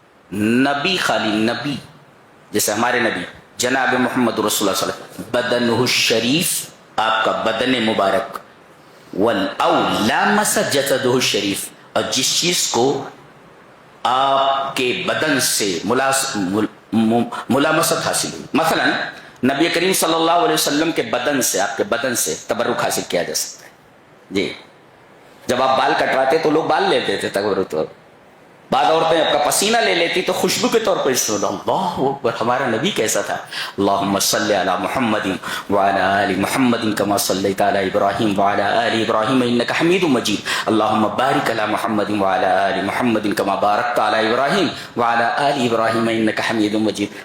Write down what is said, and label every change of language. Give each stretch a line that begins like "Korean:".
Urdu: نبی, خالی نبی, جیسے ہمارے نبی جناب محمد رسول اللہ صلی اللہ علیہ وسلم,
Arabic: بدنہ الشریف,
Urdu: آپ کا بدن مبارک,
Arabic: والاولا مسد جسدہ الشریف,
Urdu: اور جس چیز کو آپ کے بدن سے ملامست حاصل ہوئی. مثلا نبی کریم صلی اللہ علیہ وسلم کے بدن سے, آپ کے بدن سے تبرک حاصل کیا جا سکتا ہے. جی, جب آپ بال کٹواتے تو لوگ بال لیتے تھے تبرک. بعض عورتیں آپ کا پسینہ لے لیتی تو خوشبو کے طور پر اللہ اکبر, ہمارا نبی کیسا تھا.
Arabic: اللہم صلی علی محمد وعلی آل محمد کما صلیت علی ابراہیم وعلی آل ابراہیم انک حمید مجید. اللہم بارک علی محمد وعلی آل محمد کما بارکت علی ابراہیم وعلی آل ابراہیم انک حمید مجید.